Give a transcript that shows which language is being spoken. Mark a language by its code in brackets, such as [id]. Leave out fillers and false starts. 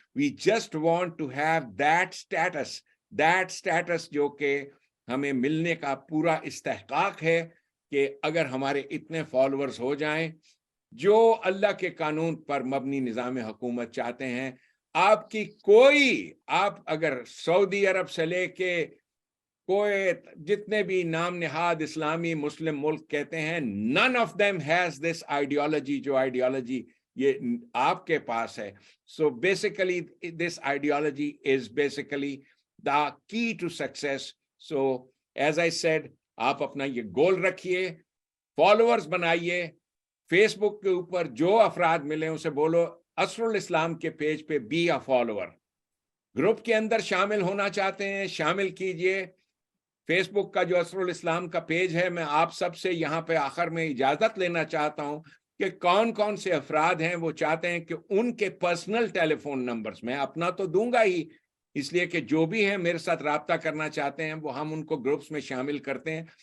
[en] we just want to have that status [ur] جو کہ ہمیں ملنے کا پورا استحقاق ہے، کہ اگر ہمارے اتنے فالوورز ہو جائیں جو اللہ کے قانون پر مبنی نظام حکومت چاہتے ہیں. آپ کی آپ اگر سعودی عرب سے لے کے کویت، جتنے بھی نام نہاد اسلامی مسلم ملک کہتے ہیں، [en] none of them has this ideology، [ur] جو آئیڈیالوجی یہ آپ کے پاس ہے. [en] So basically this ideology is basically the key to success. So as I said، [ur] آپ اپنا یہ گول رکھیے، فالوورز بنائیے. فیس بک کے اوپر جو افراد ملیں اسے بولو اسر الاسلام کے پیج پہ [en] Be a follower. [ur] گروپ کے اندر شامل ہونا چاہتے ہیں، شامل کیجئے. فیس بک کا جو اسر الاسلام کا پیج ہے، میں آپ سب سے یہاں پہ آخر میں اجازت لینا چاہتا ہوں کہ کون سے افراد ہیں وہ چاہتے ہیں کہ ان کے پرسنل ٹیلی فون نمبرز، میں اپنا تو دوں گا ہی، اس لیے کہ جو بھی ہیں میرے ساتھ رابطہ کرنا چاہتے ہیں وہ ہم ان کو گروپس میں شامل کرتے ہیں.